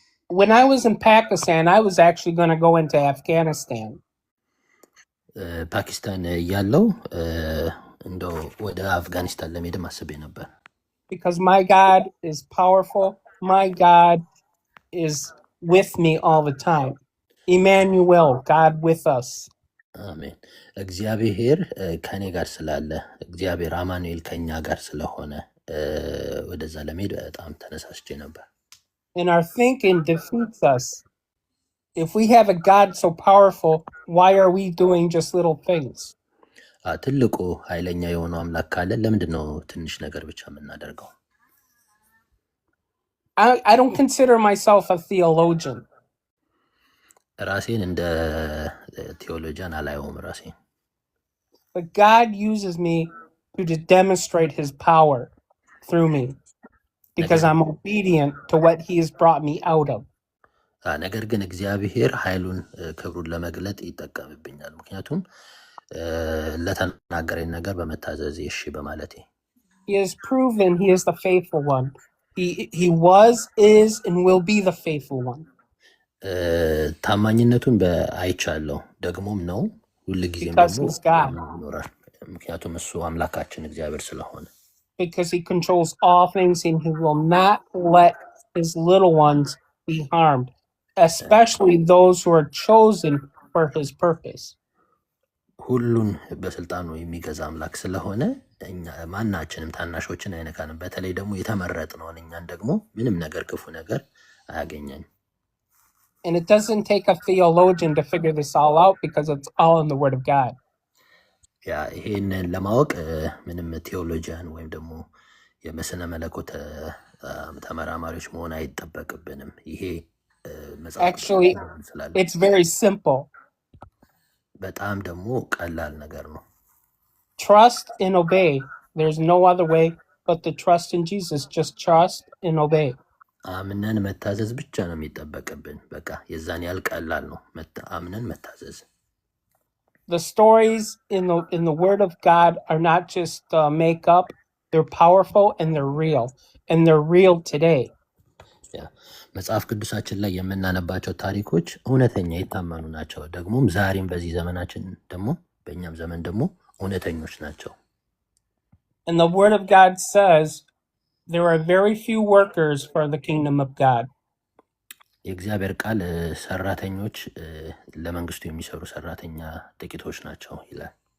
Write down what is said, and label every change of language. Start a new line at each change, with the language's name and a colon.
English: When I was in Pakistan, I was actually going to go into Afghanistan.
Amharic: ፓኪስታን እያለው እንደው ወደ አፍጋኒስታን ለመሄድም አስቤ ነበር።
English: Because my God is powerful. My God is with me all the time. Emmanuel, God with us.
Amharic: አሜን። እግዚአብሔር ከኔ ጋር ስላለ፣ እግዚአብሔር አማኑኤል ከኛ ጋር ስለሆነ ወደዛ ለመሄድ በጣም ተነሳስቼ ነበር።
English: And our thinking defeats us. If we have a God so powerful, why are we doing just little things?
Amharic: ትልቁ ኃይለኛ የሆነው አምላክ ካለ ለምንድን ነው ትንሽ ነገር ብቻ የምናደርገው?
English: I don't consider myself a theologian.
Amharic: ራሴን እንደ ቴዎሎጂያን አላየውም ራሴን።
English: But God uses me to demonstrate his power through me because I'm obedient to what he has brought me out of.
Amharic: ነገር ግን እግዚአብሔር ኃይሉን ክብሩን ለመግለጥ ይጠቀምብኛል። ምክንያቱም ለተናገረኝ ነገር በመታዘዝ እሺ በማለቴ።
English: He has proven he is the faithful one. He was, is, and will be the faithful one.
Amharic: ታማኝነቱን አይቻለሁ፣ ደግሞም ነው ሁልጊዜም ደግሞ ይኖራል። ምክንያቱም እሱ አምላካችን እግዚአብሔር ስለሆነ።
English: Because he controls all things and he will not let his little ones be harmed, especially those who are chosen for his purpose.
Amharic: ሁሉን በስልጣኑ የሚገዛ አምላክ ስለሆነ እኛ ማናችንም ታናሾችን አይነካንም። በተለይ ደግሞ የተመረጥነውን እኛን ደግሞ ምንም ነገር ክፉ ነገር አያገኘንም።
English: And it doesn't take a theologian to figure this all out because it's all in the Word of God.
Amharic: ያ ይሄንን ለማወቅ ምንም ቴዎሎጂያን ወይም ደግሞ የመስነ መለኮት ተመራማሪዎች መሆን አይጠበቅብንም። ይሄ መጽሐፍ
English: Actually,
Amharic: ስላለ
English: it's very simple.
Amharic: በጣም ደግሞ ቀላል ነገር ነው።
English: Trust and obey. There's no other way but to trust in Jesus. Just trust and obey.
Amharic: አምነን መታዘዝ ብቻ ነው የሚጠበቅብን። በቃ የዛን ያህል ቀላል ነው አምነን መታዘዝ።
English: The stories in the Word of God are not just make up. They're powerful and they're real. And they're real today.
Amharic: ያ መጽሐፍ ቅዱሳችን ላይ የምናነባቸው ታሪኮች እውነተኛ የታመኑ ናቸው። ደግሞም ዛሬም በዚህ ዘመናችን ደግሞ በእኛም ዘመን ደግሞ እውነተኞች ናቸው።
English: And the Word of God says there are very few workers for the kingdom of God.
Amharic: የእግዚአብሔር ቃል ሰራተኞች ለመንግስቱ የሚሰሩ ሰራተኛ ጥቂቶች ናቸው ይላል።